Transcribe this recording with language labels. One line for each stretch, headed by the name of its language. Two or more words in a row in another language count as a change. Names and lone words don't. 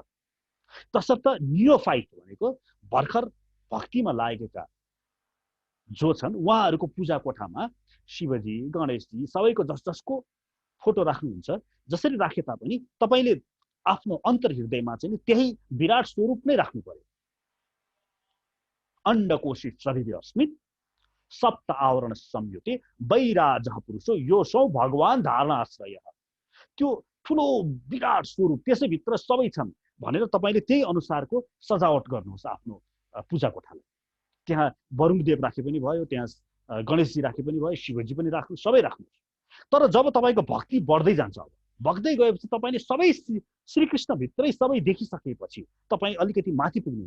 Nepali: तसर्थ नियोफाइट भनेको भर्खर भक्तिमा लागेका जो छन् उहाँहरूको पूजा कोठामा शिवजी, गणेशजी सबैको जसको फोटो राख्नुहुन्छ, जसरी राखे तापनि तपाईले आफ्नो अन्तर्हृदयमा चाहिँ त्यही विराट स्वरूप नै राख्नु पर्यो।
Sanskrit: अण्डकोशी शरीर अस्मिन् सप्त आवरण संयुते वैराजः पुरुषो योऽसौ भगवान धारणाश्रय।
Nepali: त्यो ठुलो विराट स्वरूप त्यसैभित्र सबै छन् भनेर तपाईले त्यही अनुसारको सजावट गर्नुहोस् आफ्नो पूजा कोठालाई। त्यहाँ वरुणदेव राखे पनि भयो, त्यहाँ गणेशजी राखे पनि भयो, शिवजी पनि राख्नु, सबै राख्नुहोस्। तर जब तपाईको भक्ति बढ्दै जान्छ, अब बढ्दै गएपछि तपाईले सबै श्रीकृष्ण भित्रै सबै देखिसकेपछि तपाई अलिकति माथि पुग्नुहुन्छ।